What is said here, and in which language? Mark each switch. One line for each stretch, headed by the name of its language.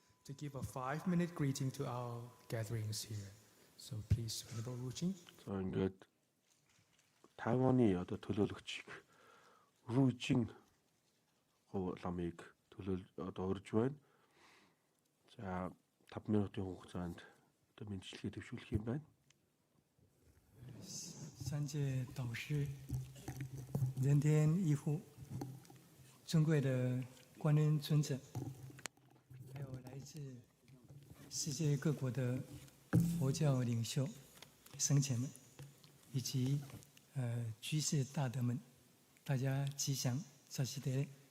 English: To give a 5-minute greeting to our gatherings here. So please, Venerable Rujing.
Mongolian: За ингээд Тайваны одоо төлөөлөгчийг Ружин ламыг одоо урьж байна. За 5 минутын хугацаанд одоо мэндчлэгээ төвшүүлэх юм байна.
Chinese: 三界导师、人天一护、尊贵的观音尊者，还有来自世界各国的佛教领袖、僧前们，以及居士大德们，大家吉祥，扎西德。